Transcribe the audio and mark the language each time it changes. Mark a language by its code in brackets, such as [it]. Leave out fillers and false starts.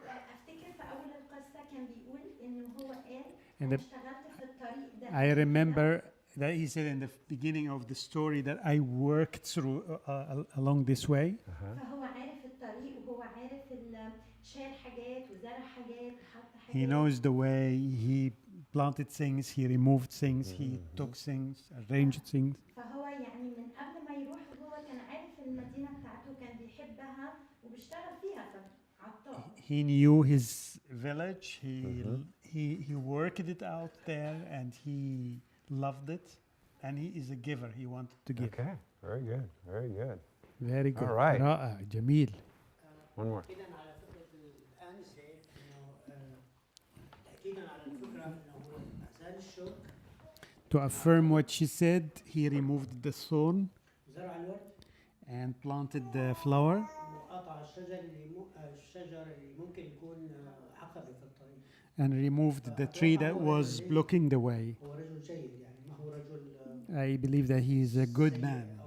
[ar] افتكر في اول القصه كان بيقول انه هو قال [en] And [ar] انا [en] the- [ar] اشتغلت في الطريق ده. [en] I remember that he said in the beginning of the story that I worked through along this way. [ar] فهو عارف الطريق وهو عارف شال حاجات وزرع حاجات حط [en] He [ar] حاجات. [en] knows the way, he planted things, he removed things, he took things, arranged things. [ar] فهو يعني من قبل ما يروح هو كان عارف المدينه بتاعته كان بيحبها وبيشتغل فيها فعطاه. [en] He knew his village, he worked it out there and he loved it, and he is a giver, he wanted to give. Okay, very good, very good. Very good. All right. [ar] رائع جميل. [en] One more. [ar] تأكيدا على فكرة الأنسة إنه تأكيدا على الفكرة إنه أزال الشوك [en] To affirm what she said, he removed the thorn [ar] وزرع الورد [en] and planted the flower [ar] وقطع الشجر اللي ممكن يكون عقبة في الطريق. [en] and removed the tree that was blocking the way. [ar] هو رجل جيد يعني ما هو رجل [en] I believe that he is a good man.